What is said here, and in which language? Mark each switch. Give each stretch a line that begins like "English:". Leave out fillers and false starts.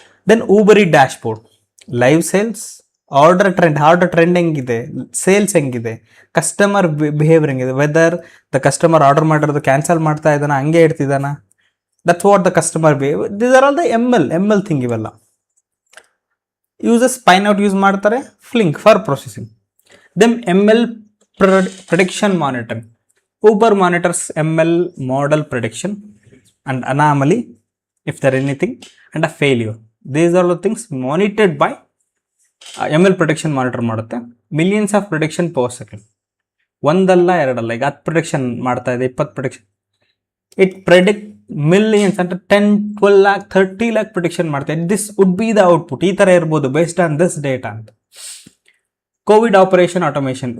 Kannada: Then ಊಬರಿ dash board, live sales, order trend ಹೆಂಗಿದೆ, sales ಹೆಂಗಿದೆ, customer behaviour ಹೆಂಗಿದೆ,
English: whether the customer
Kannada: order ಮಾಡಿರೋದು cancel ಮಾಡ್ತಾ ಇದ್ದಾನ, ಹಂಗೆ ಇಡ್ತಿದ್ದಾನ,
English: That's what the customer behaviour. These are all the ML thing.
Kannada: ಇವೆಲ್ಲ uses ಪೈನೌಟ್ use ಮಾಡ್ತಾರೆ, ಫ್ಲಿಂಕ್ for processing.
English: Then ML prediction monitoring. Uber monitors ML model prediction and anomaly, if there anything, and a failure. These are the things monitored by ML prediction monitor ಮಾಡುತ್ತೆ.
Kannada: Millions of prediction per second, ಒಂದಲ್ಲ ಎರಡಲ್ಲ, ಈಗ 10 prediction ಮಾಡ್ತಾ ಇದೆ, 20 prediction.
English: it predict millions
Kannada: ಅಂತ 10, 12 lakh, 30 lakh prediction ಮಾಡ್ತಾ ಇದೆ.
English: This would be the output.
Kannada: ಈ ಥರ ಇರ್ಬೋದು
English: Based on this data ಅಂತ. Covid operation automation.